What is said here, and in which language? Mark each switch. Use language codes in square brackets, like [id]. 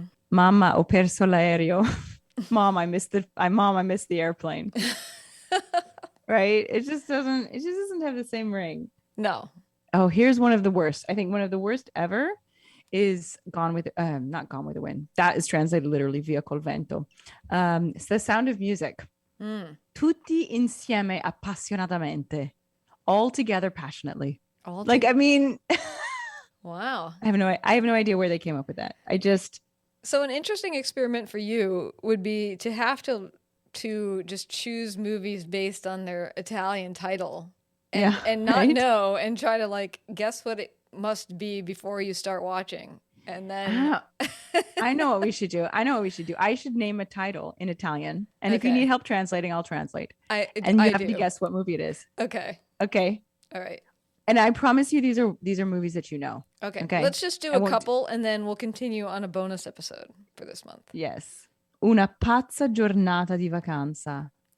[it] Mamma, ho perso l'aereo. [en] Mom, I missed the airplane. Right? It just doesn't have the same ring. No. Oh, here's one of the worst. I think one of the worst ever is not Gone with the Wind. That is translated literally via col vento. It's The Sound of Music. [it] Tutti insieme appassionatamente. [en] All together passionately. I mean, wow. I have no idea where they came up with that. So an interesting experiment for you would be to have to just choose movies based on their Italian title and not know and try to like guess what it must be before you start watching. And then I know what we should do. I should name a title in Italian. And if you need help translating, I'll translate. And you have to guess what movie it is. Okay. All right. And I promise you these are movies that you know. Okay. Let's just do a couple and then we'll continue on a bonus episode for this month. Yes. [it] Una pazza giornata di vacanza.